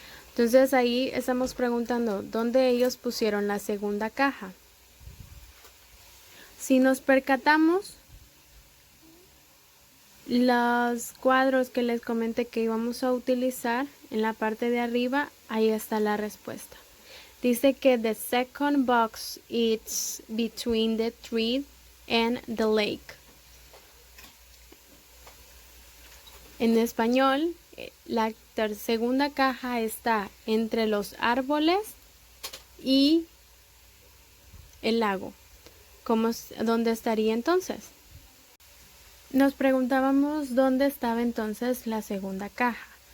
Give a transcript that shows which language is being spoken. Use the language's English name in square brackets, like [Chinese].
[Spanish] Entonces ahí estamos preguntando dónde ellos pusieron la segunda caja. Si nos percatamos, los cuadros que les comenté que íbamos a utilizar en la parte de arriba, ahí está la respuesta. Dice que [English] the second box is between the tree and the lake. [Spanish] En español, la segunda caja está entre los árboles y el lago. ¿Dónde estaría entonces? Nos preguntábamos dónde estaba entonces la segunda caja.